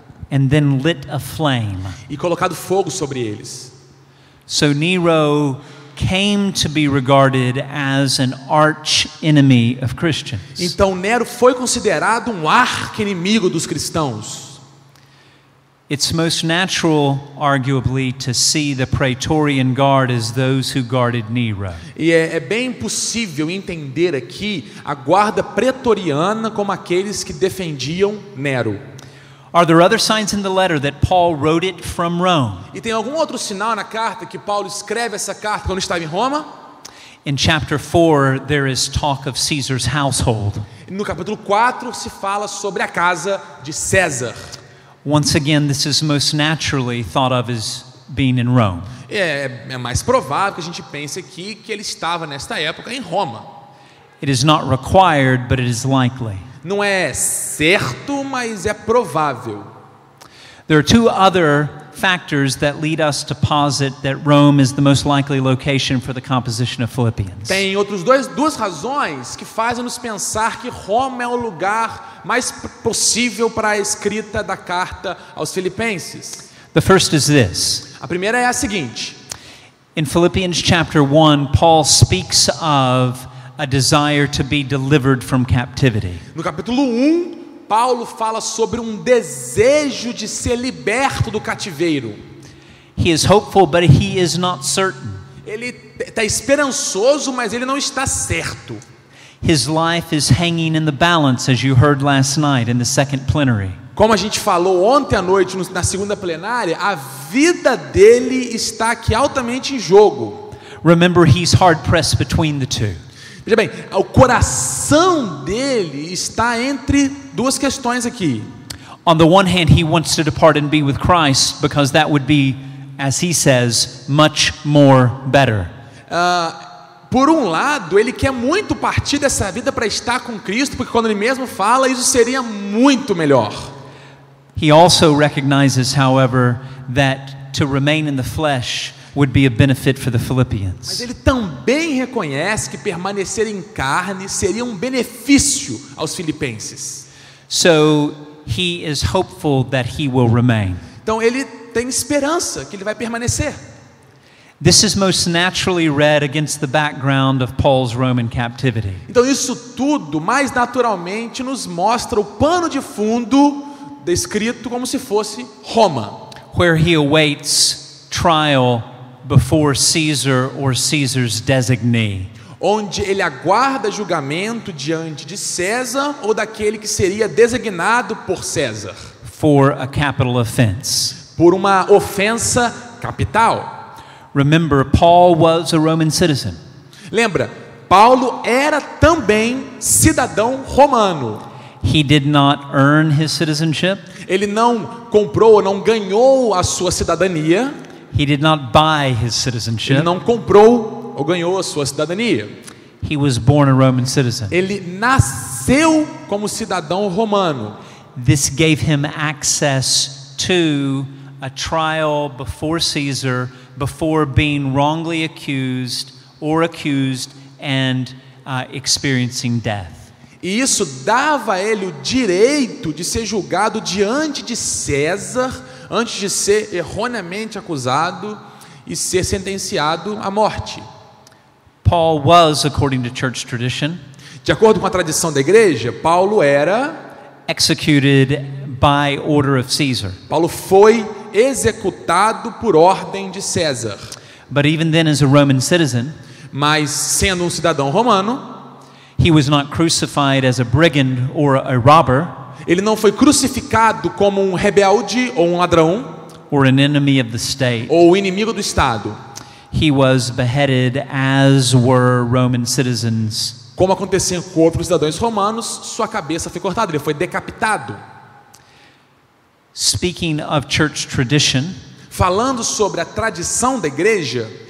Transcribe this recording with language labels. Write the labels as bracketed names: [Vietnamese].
[English] And then lit a flame. [Portuguese] E colocado fogo sobre eles. [English] So Nero came to be regarded as an arch enemy of Christians. [Portuguese] Então Nero foi considerado um arqui-inimigo dos cristãos. [English] It's most natural, arguably, to see the Praetorian Guard as those who guarded Nero. [Portuguese] E é bem possível entender aqui a guarda pretoriana como aqueles que defendiam Nero. [English] Are there other signs in the letter that Paul wrote it from Rome? [Portuguese] E tem algum outro sinal na carta que Paulo escreve essa carta quando estava em Roma? [English] In chapter 4, there is talk of Caesar's household. [Portuguese] No capítulo 4 se fala sobre a casa de César. [English] Once again, this is most naturally thought of as being in Rome. [Portuguese] É mais provável que a gente pense aqui que ele estava nesta época em Roma. [English] It is not required, but it is likely. [Portuguese] Não é certo, mas é provável. [English] There are two other factors that lead us to posit that Rome is the most likely location for the composition of Philippians. [Portuguese] Tem duas razões que fazem nos pensar que Roma é o lugar mais possível para a escrita da carta aos Filipenses. [English] The first is this. [Portuguese] A primeira é a seguinte. [English] In Philippians chapter 1, Paul speaks of a desire to be delivered from captivity. [Portuguese] No capítulo 1, Paulo fala sobre um desejo de ser liberto do cativeiro. [English] He is hopeful, but he is not certain. [Portuguese] Ele está esperançoso, mas ele não está certo. [English] His life is hanging in the balance, as you heard last night in the second plenary. [Portuguese] Como a gente falou ontem à noite na segunda plenária, a vida dele está aqui altamente em jogo. [English] Remember, he's hard pressed between the two. [Portuguese] Veja bem, o coração dele está entre duas questões aqui. [English] On the one hand, he wants to depart and be with Christ because that would be, as he says, much more better. [Portuguese] Por um lado, ele quer muito partir dessa vida para estar com Cristo, porque quando ele mesmo fala, isso seria muito melhor. [English] He also recognizes, however, that to remain in the flesh would be a benefit for the [Portuguese] Mas [English] Philippians. [Portuguese] ele também reconhece que permanecer em carne seria um benefício aos filipenses. [English] So he is hopeful that he will remain. [Portuguese] Então ele tem esperança que ele vai permanecer. [English] This is most naturally read against the background of Paul's Roman captivity. [Portuguese] Então isso tudo, mais naturalmente, nos mostra o pano de fundo descrito como se fosse Roma, [English] Where he awaits trial before Caesar or Caesar's designee. [Portuguese] onde ele aguarda julgamento diante de César ou daquele que seria designado por César, [English] For a capital offense. [Portuguese] por uma ofensa capital. [English] Remember, Paul was a Roman citizen. [Portuguese] Lembra, Paulo era também cidadão romano. [English] He did not earn his citizenship. [Portuguese] Ele não comprou, não ganhou a sua cidadania. [English] He did not buy his [Portuguese] Ele [English] citizenship. [Portuguese] não comprou ou ganhou a sua cidadania. [English] He was born a Roman citizen. [Portuguese] Ele nasceu como cidadão romano. [English] This gave him access to a trial before Caesar before being wrongly accused and experiencing death. [Portuguese] E isso dava a ele o direito de ser julgado diante de César, antes de ser erroneamente acusado e ser sentenciado à morte. [English] Paul was, according to church tradition, [Portuguese] De acordo com a tradição da igreja, Paulo era [English] executed by order of Caesar. [Portuguese] Paulo foi executado por ordem de César. [English] But even then, as a Roman citizen, [Portuguese] Mas sendo um cidadão romano, [English] he was not crucified as a brigand or a robber [Portuguese] ele não foi crucificado como um rebelde ou um ladrão [English] or an enemy of the state. [Portuguese] ou inimigo do Estado, [English] He was beheaded as were Roman citizens. [Portuguese] como acontecia com outros cidadãos romanos. Sua cabeça foi cortada, ele foi decapitado. [English] Speaking of church tradition, [Portuguese] Falando sobre a tradição da igreja,